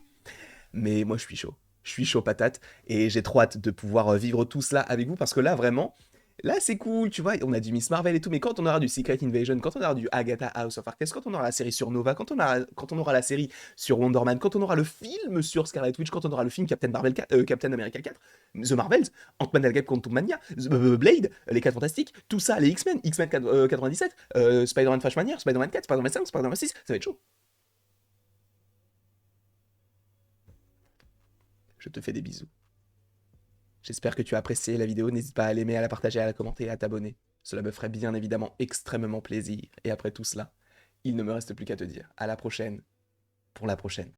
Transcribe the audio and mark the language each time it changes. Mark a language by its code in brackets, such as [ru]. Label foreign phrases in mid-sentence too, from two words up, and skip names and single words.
[fr] Mais moi, je suis chaud. Je suis chaud patate. Et j'ai trop hâte de pouvoir vivre tout cela avec vous parce que là, vraiment, là, c'est cool, tu vois. On a du Miss Marvel et tout, mais quand on aura du Secret Invasion, quand on aura du Agatha House of Harkness, quand on aura la série sur Nova, quand on aura la série sur Wonder Man, quand on aura le film sur Scarlet Witch, quand on aura le film Captain, Marvel 4, Captain America 4, The Marvels, Ant-Man and the Quantum Mania, Blade, les 4 Fantastiques, tout ça, les X-Men, X-Men 97, Spider-Man Flashmania, Spider-Man 4, Spider-Man 5, Spider-Man 6, ça va être chaud. Je te fais des bisous. J'espère que tu as apprécié la vidéo. N'hésite pas à l'aimer, à la partager, à la commenter et à t'abonner. Cela me ferait bien évidemment extrêmement plaisir. Et après tout cela, il ne me reste plus qu'à te dire à la prochaine pour la prochaine.